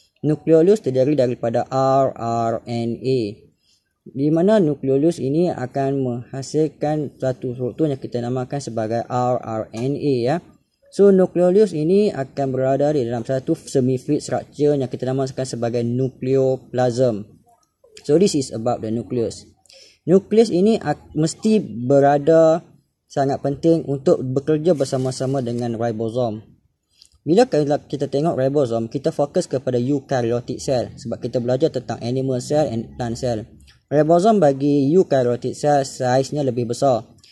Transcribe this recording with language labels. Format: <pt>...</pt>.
<ms>Nukleolus terdiri daripada rRNA. Di mana nukleolus ini akan menghasilkan satu struktur yang kita namakan sebagai rRNA ya. So nukleolus ini akan berada di dalam satu semi-fluid structure yang kita namakan sebagai nukleoplasm.</ms> <en>So this is about the nucleus.</en> <ms>Nukleus ini mesti berada sangat penting untuk bekerja bersama-sama dengan ribosom. Bila kita tengok ribosom, kita fokus kepada eukaryotic cell sebab kita belajar tentang</ms> <en>animal cell and plant cell.</en> <ms>Ribosom bagi eukaryotic cell saiznya lebih besar.</ms>